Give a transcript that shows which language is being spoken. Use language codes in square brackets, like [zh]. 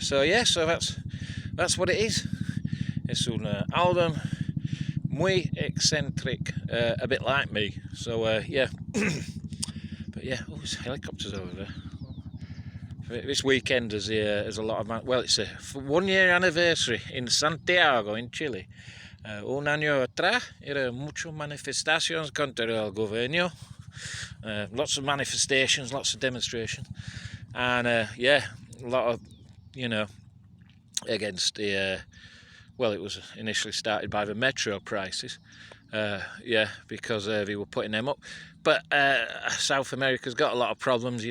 [en] So yeah, so that's what it is. [es] Es un album muy eccentric, [en] a bit like me. So yeah, but yeah, oh, there's helicopters over there. This weekend is a lot of it's a 1 year anniversary in Santiago in Chile. [es] Un año atrás era muchas manifestaciones contra el gobierno. [en] Lots of manifestations, lots of demonstrations, and yeah, a lot of, you know, against the it was initially started by the metro prices, because they were putting them up, but South America's got a lot of problems.